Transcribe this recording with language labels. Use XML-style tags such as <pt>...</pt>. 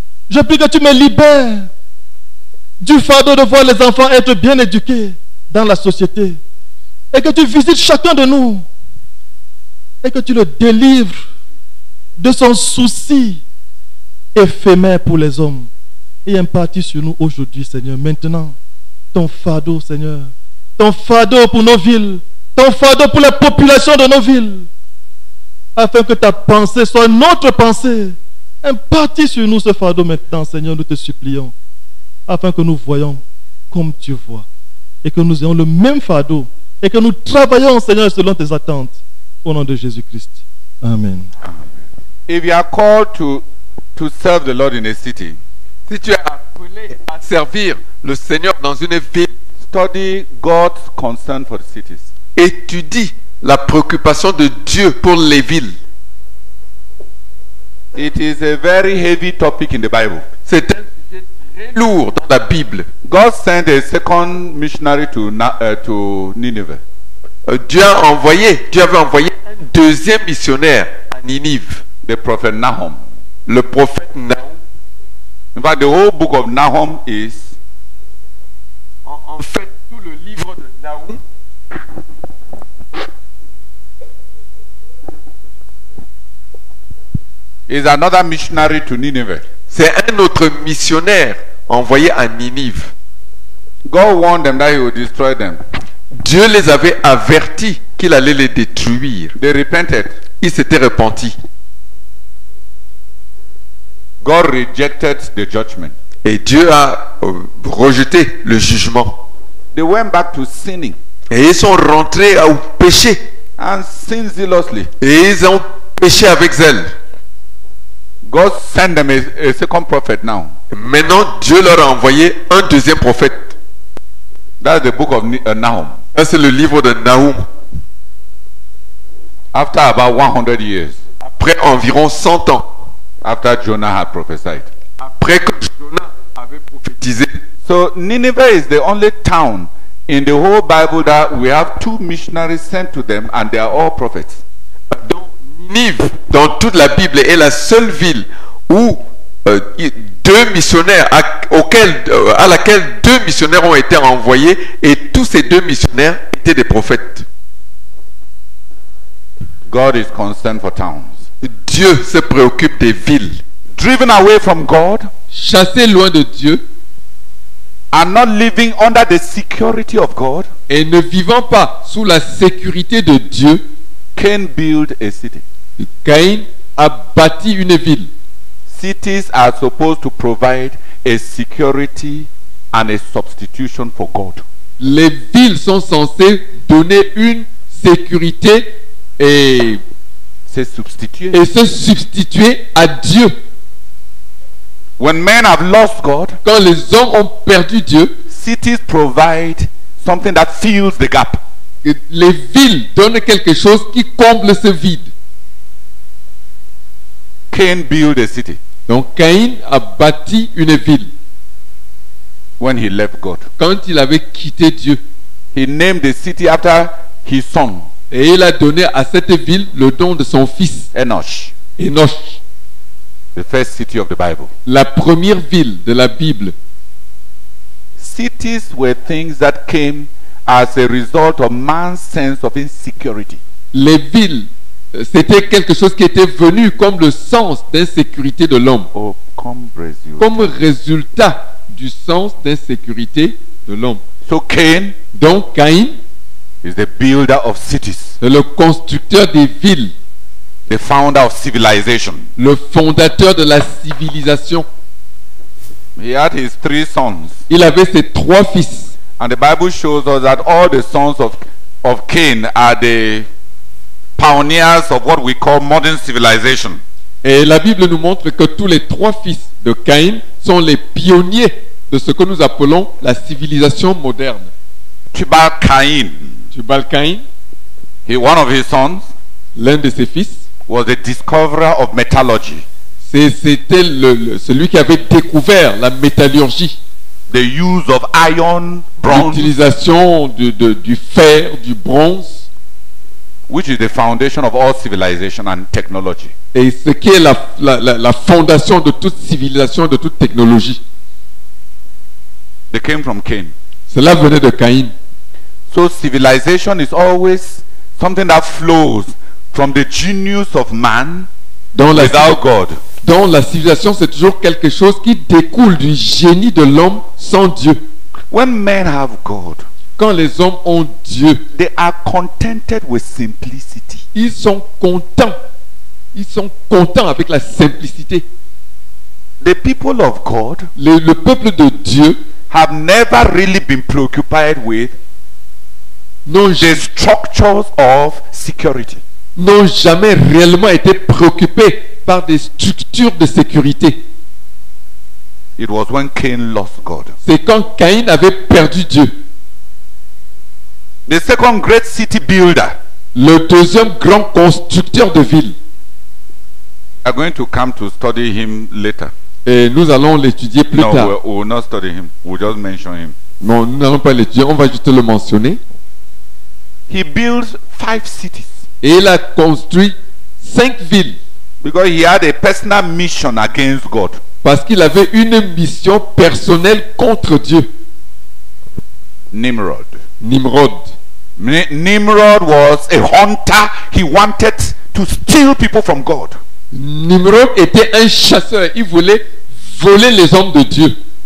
<fr>Je prie que tu me libères du fardeau de voir les enfants être bien éduqués dans la société, et que tu visites chacun de nous, et que tu le délivres de son souci éphémère pour les hommes, et impartis sur nous aujourd'hui, Seigneur, maintenant, ton fardeau, Seigneur, ton fardeau pour nos villes, ton fardeau pour la population de nos villes, afin que ta pensée soit notre pensée. Impartis sur nous ce fardeau maintenant, Seigneur, nous te supplions, afin que nous voyons comme tu vois, et que nous ayons le même fardeau, et que nous travaillons, Seigneur, selon tes attentes, au nom de Jésus-Christ. Amen.</fr> <en>If you are called to serve the Lord in a city,</en> <fr>Si tu es appelé à servir le Seigneur dans une ville,</fr> <en>study God's concern for the cities.</en> <fr>étudie la préoccupation de Dieu pour les villes.</fr> <en>It is a very heavy topic in the Bible.</en> <fr>C'est un sujet très lourd dans la Bible.</fr> <en>God sent a second missionary to Nineveh.</en> <fr>Dieu avait envoyé un deuxième missionnaire à Ninive,</fr> <en>The prophet Nahum.</en> <fr>le prophète Nahum.</fr> <en>In fact, the whole book of Nahum is</en> <fr>En fait, tout le livre de Nahum</fr> <en>another missionary to Nineveh.</en> <fr>c'est un autre missionnaire envoyé à Ninive.</fr> <en>God warned them that he would destroy them.</en> <fr>Dieu les avait avertis qu'il allait les détruire.</fr> <en>They repented.</en> <fr>Ils s'étaient repentis.</fr> <en>God rejected the judgment.</en> <fr>Et Dieu a rejeté le jugement.</fr> <en>They went back to sinning.</en> <fr>Et ils sont rentrés au péché.</fr> <en>and sinned zealously.</en> <fr>Et ils ont péché avec zèle.</fr> <en>God sent them a second prophet now.</en> <fr>Maintenant, Dieu leur a envoyé un deuxième prophète.</fr> <en>That's the book of Nahum.</en> <fr>Ça, c'est le livre de Nahum.</fr> <en>After about 100 years,</en> <fr>Après environ 100 ans,</fr> <en>after Jonah had prophesied.</en> <fr>après que Jonas avait prophétisé.</fr> <en>So Nineveh is the only town in the whole Bible that we have 2 missionaries sent to them and they are all prophets.</en> <fr>Donc, Ninive, dans toute la Bible, est la seule ville où deux missionnaires, à laquelle 2 missionnaires ont été envoyés, et tous ces 2 missionnaires étaient des prophètes.</fr> <en>God is concerned for towns.</en> <fr>Dieu se préoccupe des villes.</fr> <en>Driven away from God</en> <fr>Chassés loin de Dieu</fr> <en>and not living under the security of God,</en> <fr>et ne vivant pas sous la sécurité de Dieu,</fr> <en>Cain built a city.</en> <fr>Caïn a bâti une ville.</fr> <en>Cities are supposed to provide a security and a substitution for God.</en> <fr>Les villes sont censées donner une sécurité et C'est substituer. se substituer à Dieu.</fr> <en>When men have lost God,</en> <fr>Quand les hommes ont perdu Dieu,</fr> <en>cities provide something that fills the gap.</en> <fr>les villes donnent quelque chose qui comble ce vide.</fr> <en>Cain built a city</en> <fr>Donc Caïn a bâti une ville</fr> <en>when he left God.</en> <fr>quand il avait quitté Dieu.</fr> <en>He named the city after his son,</en> <fr>Et il a donné à cette ville le nom de son fils,</fr> <en>Enosh,</en> <fr>Enoch,</fr> <en>the first city of the Bible.</en> <fr>la première ville de la Bible.</fr> <en>Cities were things that came as a result of man's sense of insecurity.</en> <fr>Les villes, c'était quelque chose qui était venu comme le sens d'insécurité de l'homme,</fr> <en>Oh, come Brazil.</en> <fr>comme résultat du sens d'insécurité de l'homme.</fr> <en>So Cain</en> <fr>Donc Caïn</fr> <en>is the builder of cities,</en> <fr>est le constructeur des villes,</fr> <en>the founder of civilization.</en> <fr>le fondateur de la civilisation.</fr> <en>He had his 3 sons,</en> <fr>Il avait ses 3 fils.</fr> <en>and the Bible shows us that all the sons of Cain are the pioneers of what we call modern civilization.</en> <fr>Et la Bible nous montre que tous les 3 fils de Caïn sont les pionniers de ce que nous appelons la civilisation moderne.</fr> <en>Tubal-Cain,</en> <fr>Tubal-Caïn,</fr> <en>one of his sons,</en> <fr>l'un de ses fils,</fr> <en>was the discoverer of metallurgy,</en> <fr>c'était celui qui avait découvert la métallurgie,</fr> <en>the use of iron, bronze,</en> <fr>l'utilisation du fer, du bronze,</fr> <en>which is the foundation of all civilization and technology.</en> <fr>et ce qui est la fondation de toute civilisation, de toute technologie.</fr> <en>They came from Cain.</en> <fr>Cela venait de Caïn.</fr> <en>So civilization is always something that flows from the genius of man</en> <fr>Dans</fr> <en>without God.</en> <fr>la civilisation, c'est toujours quelque chose qui découle du génie de l'homme sans Dieu.</fr> <en>When men have God,</en> <fr>Quand les hommes ont Dieu,</fr> <en>they are contented with simplicity.</en> <fr>ils sont contents. Ils sont contents avec la simplicité.</fr> <en>The people of God</en> <fr>Le peuple de Dieu</fr> <en>have never really been preoccupied with</en> <fr>n'ont</fr> <en>the structures of security.</en> <fr>n'ont jamais réellement été préoccupés par des structures de sécurité.</fr> <en>It was when Cain lost God.</en> <fr>C'est quand Caïn avait perdu Dieu.</fr> <en>The second great city builder,</en> <fr>Le deuxième grand constructeur de ville.</fr> <en>are going to come to study him later.</en> <fr>Et nous allons l'étudier plus</fr> <en>No,</en> <fr>tard.</fr> <en>we will not study him. We'll just mention him.</en> <fr>Non, nous n'allons pas l'étudier, on va juste le mentionner.</fr> <en>He built 5 cities</en> <fr>Et il a construit 5 villes</fr> <en>because he had a personal mission against God.</en> <fr>parce qu'il avait une mission personnelle contre Dieu.</fr> <en>Nimrod.</en> <fr>Nimrod.</fr> <en>Nimrod was a hunter. He wanted to steal people from God.</en> <fr>Nimrod était un chasseur. Il voulait voler les hommes de Dieu.</fr>